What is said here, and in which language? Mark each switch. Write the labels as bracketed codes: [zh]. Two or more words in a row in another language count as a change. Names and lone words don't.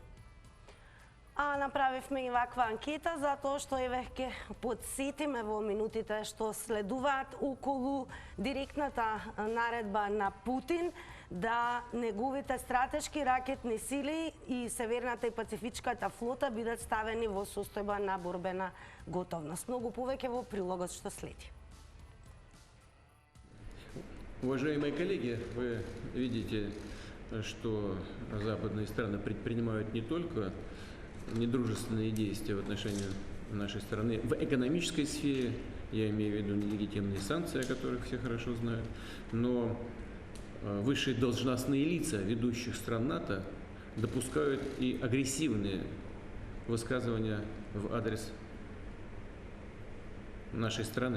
[mk] А направивме и ваква анкета затоа што еве ќе подсетиме во минутите што следуваат околу директната наредба на Путин да неговите стратешки ракетни сили и Северната и Пацифичката флота бидат ставени во состојба на борбена готовност. Многу повеќе во прилогот што следи. [ru] Уважаемые коллеги, вы видите, что западные страны предпринимают не только недружественные действия в отношении нашей страны в экономической сфере, я имею в виду нелегитимные санкции, о которых все хорошо знают, но высшие должностные лица ведущих стран НАТО допускают и агрессивные высказывания в адрес нашей страны.